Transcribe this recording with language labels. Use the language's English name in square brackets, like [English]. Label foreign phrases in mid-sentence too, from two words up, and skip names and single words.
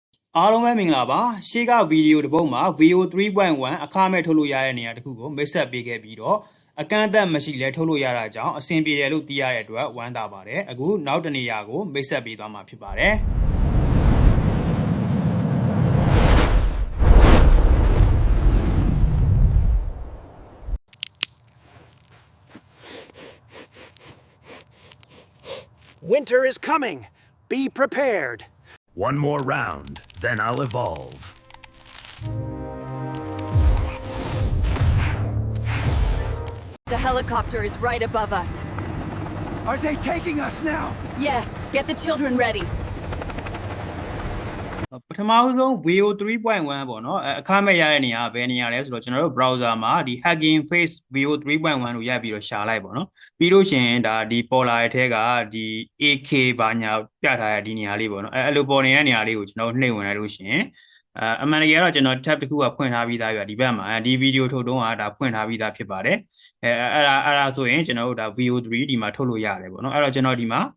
[Burmese] အားလုံးပဲမင်္ဂလာပါရှေ့ကဗီဒီယိုတစ်ပုဒ်မှာ VO3.1 အခမဲ့ထုတ်လို့ရတဲ့နေရာတစ်ခုကိုမိတ်ဆက်ပေးခဲ့ပြီးတော့အကန့်အသတ်မရှိလဲထုတ်လို့ရတာကြောင့်အဆင်ပြေတယ်လို့သိရတဲ့အတွက်ဝမ်းသာပါတယ်အခုနောက်တစ်နေရာကိုမိတ်ဆက်ပေးသွားမှာဖြစ်ပါတယ် [English] Winter is coming. Be prepared. One more round, then I'll evolve. The helicopter is right above us. Are they taking us now? Yes, get the children ready. [Burmese] ပထမဆုံး VO3.1 ပေါ့နော်အခမဲ့ရတဲ့နေရာဘယ်နေရာလဲဆိုတော့ကျွန်တော်တို့ browser မှာဒီ Hugging Face VO3.1 လို့ရိုက်ပြီးတော့ရှာလိုက်ပေါ့နော်ပြီးလို့ရှိရင်ဒါဒီပေါ်လာတဲ့ထဲကဒီ AK ဘာညာပြထားတဲ့ဒီနေရာလေးပေါ့နော်အဲ့လိုပေါ်နေတဲ့နေရာလေးကိုကျွန်တော်နှိပ်ဝင်လိုက်လို့ရှိရင်အမှန်တကယ်တော့ကျွန်တော် tab တစ်ခုကဖွင့်ထားပြီးသားပြဒီဘက်မှာဒီဗီဒီယိုထုတ်တုန်းကဒါဖွင့်ထားပြီးသားဖြစ်ပါတယ်အဲ့ဒါဆိုရင်ကျွန်တော်တို့ဒါ VO3 ဒီမှာထုတ်လို့ရတယ်ပေါ့နော်အဲ့တော့ကျွန်တော်ဒီမှာ